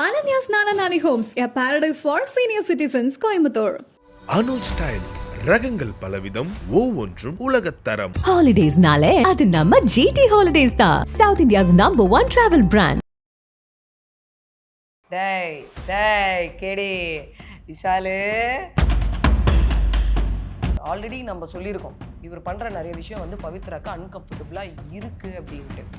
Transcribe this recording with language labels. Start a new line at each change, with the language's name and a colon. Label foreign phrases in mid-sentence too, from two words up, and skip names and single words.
English: Ananya's Nana Nani Homes, a paradise for senior citizens, Coimbatore.
Tamil: அனுஜ் ஸ்டைல்ஸ் ரகங்கள் பலவிதம் ஒவ்வொன்றும் உலகத்தரம். ஹாலிடேஸ்னாலே அது நம்ம ஜிடி ஹாலிடேஸ் தான்.
English: South India's number 1 travel brand.
Tamil: டேய் கேடி விசாலு, ஆல்ரெடி நம்ம சொல்லியிருக்கோம் இவர் பண்ணுற நிறைய விஷயம் வந்து பவித்ராக்கு அன்கம்ஃபர்டபுளாக இருக்குது அப்படின்ட்டு.